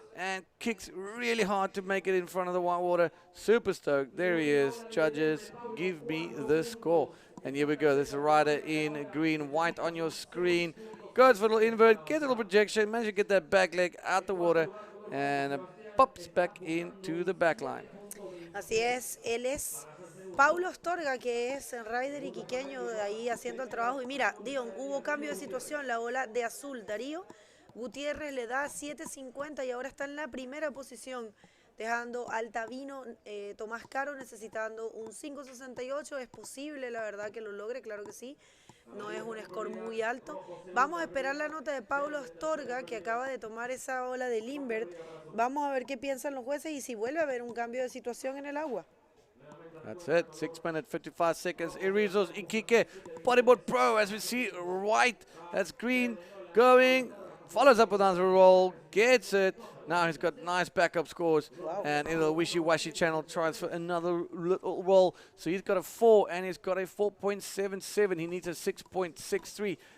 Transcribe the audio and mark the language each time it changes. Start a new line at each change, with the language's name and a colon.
English: And kicks really hard to make it in front of the whitewater. Super stoked. There he is. Judges, give me the score. And here we go. This is a rider in green, white on your screen. Goes for a little invert, gets a little projection, manages to get that back leg out the water, and pops back into the back line.
Spanish: Así es, él es Paulo Astorga, que es el rider iquiqueño de ahí haciendo el trabajo. Y mira, Dion, hubo cambio de situación, la ola de azul. Darío Gutiérrez le da 7.50 y ahora está en la primera posición, dejando al Tabino Tomás Caro necesitando un 5.68. Es posible, la verdad, que lo logre, claro que sí. No es un score muy alto. Vamos a esperar la nota de Paulo Astorga, que acaba de tomar esa ola de Limbert. Vamos a ver qué piensan los jueces y si vuelve a haber un cambio de situación en el agua.
English: That's it. 6 minutes, 55 seconds. Erizos Iquique Bodyboard Pro, as we see, right. That's green. Going. Follows up with another roll. Gets it. Now he's got nice backup scores. And in the wishy-washy channel tries for another little roll. So he's got a 4 and he's got a 4.77. He needs a 6.63.